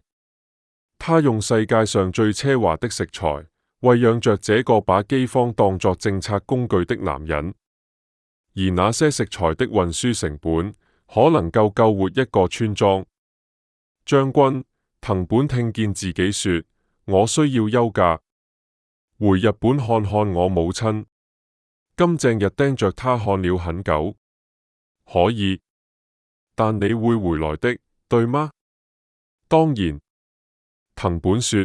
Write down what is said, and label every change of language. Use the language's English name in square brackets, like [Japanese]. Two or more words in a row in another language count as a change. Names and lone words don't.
[Chinese] 他用世界上最奢華的食材餵養着這個把饑荒當作政策工具的男人，而那些食材的運輸成本可能夠救活一個村莊。將軍，藤本聽見自己說： 我需要休假，回日本看看我母親。金正日盯着他看了很久。可以，但你會回來的，對嗎？當然，藤本說。